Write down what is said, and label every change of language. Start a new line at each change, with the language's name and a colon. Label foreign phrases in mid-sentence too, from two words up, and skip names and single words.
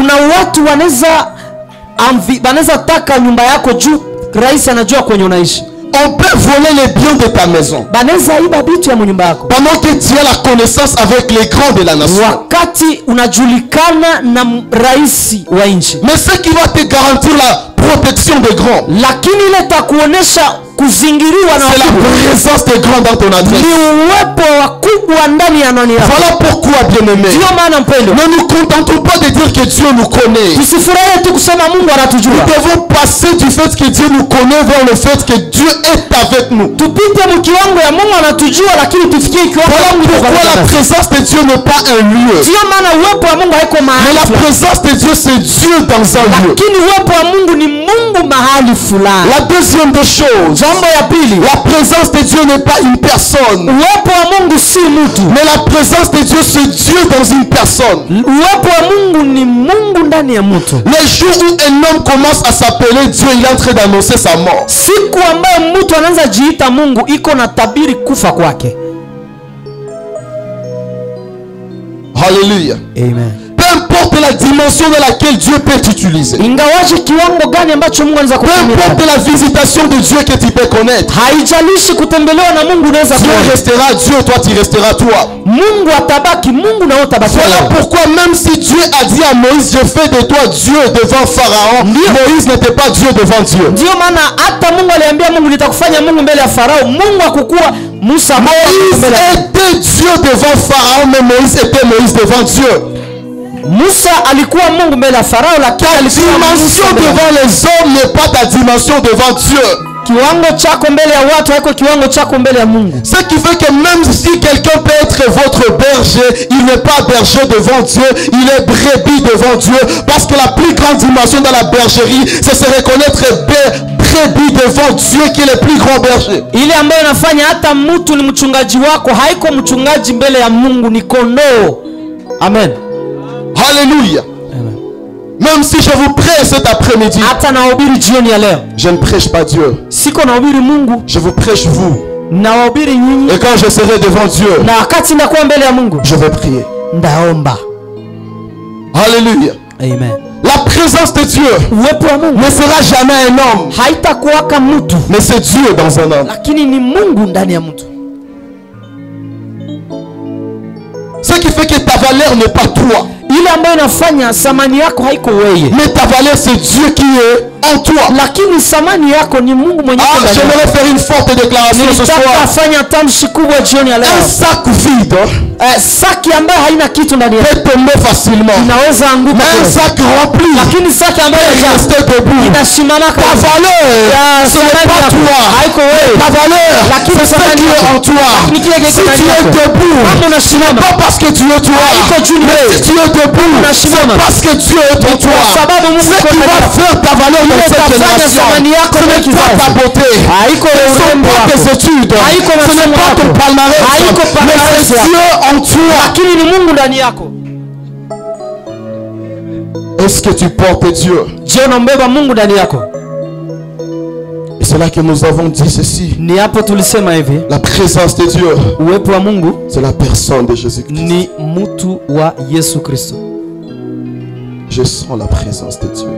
French: On peut voler les biens de ta maison pendant que tu as la connaissance avec les grands de la nation. Mais ce qui va te garantir la protection des grands,
Swahili: kuzingiriwa na
French: C'est la
Swahili: wakubwa.
French: présence des grands dans ton
Swahili: Ni
French: adresse.
Swahili: uwepo wa wakubwa ndani ya nani yako.
French: Voilà pourquoi, bien-aimé,
Swahili: Ndio maana mpendo,
French: ne nous contentons pas de dire que Dieu nous connaît.
Swahili: tusifurahie tu kusema Mungu anatujua.
French: Nous devons passer du fait que Dieu nous connaît vers le fait que Dieu est avec nous.
Swahili: Tupite mkiwango ya Mungu anatujua, lakini tufikie kiwango
French: Voilà
Swahili: Mungu
French: pourquoi la
Swahili: anatujua.
French: présence de Dieu n'est pas un lieu.
Swahili: Ndio maana uwepo wa Mungu haiko
French: Mais
Swahili: mahali
French: la
Swahili: fulani.
French: présence de Dieu, c'est Dieu dans un lieu.
Swahili: Lakini uwepo wa Mungu ni Mungu mahali fulani.
French: La deuxième des choses,
Swahili: Jambo ya pili,
French: la présence de Dieu n'est pas une personne.
Swahili: uwepo wa Mungu si mtu.
French: Mais la présence de Dieu, c'est Dieu dans une personne.
Swahili: Uwepo wa Mungu ni Mungu ndani ya mtu.
French: Les jours où un homme commence à s'appeler Dieu, il est en train d'annoncer sa mort.
Swahili: Siku ambayo mtu anaanza jiita Mungu, iko na tabiri kufa kwake.
French: Alléluia. Amen. Peu importe la dimension dans laquelle Dieu peut t'utiliser.
Swahili: Ingawaje kiwango gani ambacho Mungu anaweza
French: Peu importe
Swahili: kutumia.
French: la visitation de Dieu que tu peux connaître.
Swahili: Haijalishi kutembelewa na Mungu unaweza
French: Dieu
Swahili: kuona.
French: restera Dieu, toi tu resteras toi.
Swahili: Mungu atabaki Mungu na wewe utabaki.
French: Voilà
Swahili: wewe.
French: pourquoi même si Dieu a dit à Moïse, je fais de toi Dieu devant Pharaon, Moïse n'était pas Dieu devant Dieu.
Swahili: Ndio maana hata Mungu aliambia Mungu nitakufanya Mungu mbele ya Farao. Mungu hakukuwa Musa
French: Moïse
Swahili: mbele ya
French: était Dieu devant Pharaon, mais Moïse était Moïse devant Dieu.
Swahili: Musa alikuwa Mungu mbele ya Farao, lakini
French: Ta
Swahili: alikuwa
French: dimension
Swahili: Musa mbele ya-
French: devant les hommes n'est pas ta dimension devant Dieu.
Swahili: Kiwango chako mbele ya watu haiko kiwango chako mbele ya Mungu.
French: Ce qui fait que même si quelqu'un peut être votre berger, il n'est pas berger devant Dieu, il est brebis devant Dieu. Parce que la plus grande dimension dans la bergerie, c'est se reconnaître brebis devant Dieu qui est le plus grand berger.
Swahili: Ile ambayo inafanya hata mtu ni mchungaji wako, haiko mchungaji mbele ya Mungu, ni kondoo. Amen.
French: Alléluia. Amen. Même si je vous prêche cet après-midi,
Swahili: Hata nahubiri jioni ya leo,
French: je ne prêche pas Dieu,
Swahili: siko nahubiri Mungu,
French: je vous prêche vous.
Swahili: nawahubiri nyinyi,
French: Et quand je serai devant Dieu,
Swahili: na wakati ndakuwa mbele ya Mungu
French: je vais prier.
Swahili: ndaomba.
French: Alléluia. Amen. La présence de Dieu
Swahili: Uwepo wa Mungu
French: ne sera jamais un homme,
Swahili: haitakuwaka mtu,
French: mais c'est Dieu dans un homme.
Swahili: lakini ni Mungu ndani ya mtu.
French: Ce qui fait que ta valeur n'est pas toi,
Swahili: Ile ambayo inafanya thamani yako haiko wewe,
French: mais ta valeur c'est Dieu qui est en toi.
Swahili: lakini thamani yako ni Mungu mwenyewe.
French: Ah, j'aimerais faire une forte déclaration ce
Swahili: Nilitaka
French: soir.
Swahili: fanya tamshi kubwa jioni ya leo.
French: Un sac vide
Swahili: Saki ambayo haina kitu ndani yake
French: peut tomber facilement,
Swahili: inaweza anguka,
French: mais un sac rempli
Swahili: lakini saki ambayo
French: peut
Swahili: imejaa
French: rester debout.
Swahili: inasimama
French: Ta
Swahili: kabisa.
French: valeur, ce n'est pas toi.
Swahili: Haiko wewe,
French: Ta valeur,
Swahili: lakini
French: c'est ce
Swahili: thamani
French: qui est
Swahili: yako
French: en toi.
Swahili: ni kile
French: Si
Swahili: kilicho
French: tu
Swahili: ndani
French: es
Swahili: yako.
French: debout,
Swahili: Kama unasimama
French: pas parce que tu es toi,
Swahili: haiko juu ni
French: mais
Swahili: wewe,
French: si tu es debout, c'est
Swahili: unasimama
French: parce que Dieu est en toi.
Swahili: sababu Mungu
French: Ce
Swahili: yuko
French: qui
Swahili: ndani
French: va
Swahili: yako.
French: faire ta valeur dans cette
Swahili: Itafanya
French: génération,
Swahili: thamani yako
French: ce
Swahili: na
French: n'est pas
Swahili: kizazi.
French: ta beauté,
Swahili: Haiko
French: ce ne sont
Swahili: urembo
French: pas tes
Swahili: wako,
French: études,
Swahili: haiko
French: ce n'est
Swahili: masomo
French: pas ton
Swahili: yako,
French: palmarès,
Swahili: haiko
French: mais
Swahili: palmarès
French: c'est
Swahili: yako.
French: Dieu en toi.
Swahili: lakini ni Mungu ndani yako.
French: Est-ce que tu portes Dieu?
Swahili: Je, unambeba Mungu ndani yako?
French: Et c'est là que nous avons dit ceci.
Swahili: Ni hapo tulisema hivi,
French: La présence de Dieu,
Swahili: uwepo wa Mungu
French: c'est la personne de Jésus-Christ.
Swahili: ni mtu wa Yesu Kristo.
French: Je sens la présence de Dieu.